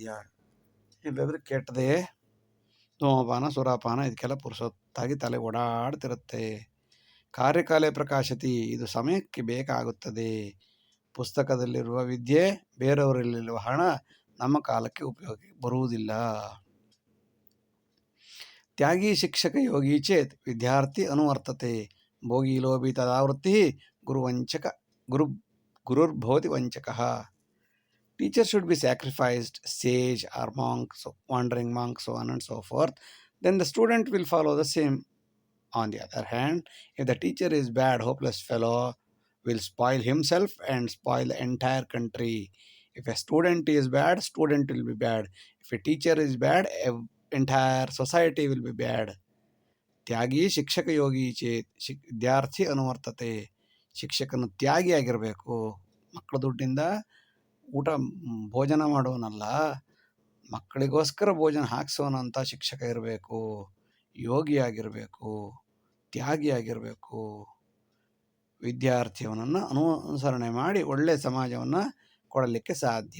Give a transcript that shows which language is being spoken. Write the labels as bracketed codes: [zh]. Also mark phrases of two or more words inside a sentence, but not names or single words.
[kn] ಇಲ್ಲದ್ರೆ ಕೆಟ್ಟದೇ ಧೂಮಪಾನ ಸುರಾಪಾನ ಇದಕ್ಕೆಲ್ಲ ಪುರುಸೊತ್ತಾಗಿ ತಲೆ ಓಡಾಡ್ತಿರುತ್ತೆ. [sa] ಕಾರ್ಯಕಾಲೆ ಪ್ರಕಾಶತಿ, [kn] ಇದು ಸಮಯಕ್ಕೆ ಬೇಕಾಗುತ್ತದೆ. ಪುಸ್ತಕದಲ್ಲಿರುವ ವಿದ್ಯೆ, ಬೇರೆಯವರಲ್ಲಿರುವ ಹಣ ನಮ್ಮ ಕಾಲಕ್ಕೆ ಉಪಯೋಗಕ್ಕೆ ಬರುವುದಿಲ್ಲ. [sa] ತ್ಯಾಗಿ ಶಿಕ್ಷಕ ಯೋಗಿ ಚೇತ್ ವಿದ್ಯಾರ್ಥಿ ಅನುವರ್ತತೆ, ಭೋಗಿ ಲೋಭಿ ತದಾವೃತ್ತಿ ಗುರುರ್ಭವತಿ ವಂಚಕಃ. [en] Teacher should be sacrificed, sage or monks, wandering monks, so on and so forth. Then the student will follow the same. On the other hand, if the teacher is bad, hopeless fellow will spoil himself and spoil the entire country. If a student is bad, student will be bad. If a teacher is bad, entire society will be bad. [sa] ತ್ಯಾಗಿ ಶಿಕ್ಷಕ ಯೋಗಿ ಚೇತ್, ವಿದ್ಯಾರ್ಥಿ ಅನುವರ್ತತೆ. [kn] ಶಿಕ್ಷಕನು ತ್ಯಾಗಿಯಾಗಿರಬೇಕು. ಮಕ್ಕಳ ದುಡ್ಡಿಂದ ಭೋಜನ ಮಾಡೋನಲ್ಲ, ಮಕ್ಕಳಿಗೋಸ್ಕರ ಭೋಜನ ಹಾಕ್ಸೋನಂತ ಶಿಕ್ಷಕ ಇರಬೇಕು. ಯೋಗಿಯಾಗಿರಬೇಕು, ತ್ಯಾಗಿಯಾಗಿರಬೇಕು. ವಿದ್ಯಾರ್ಥಿಯವನನ್ನು ಅನುಸರಣೆ ಮಾಡಿ ಒಳ್ಳೆಯ ಸಮಾಜವನ್ನು ಕೊಡಲಿಕ್ಕೆ ಸಾಧ್ಯ.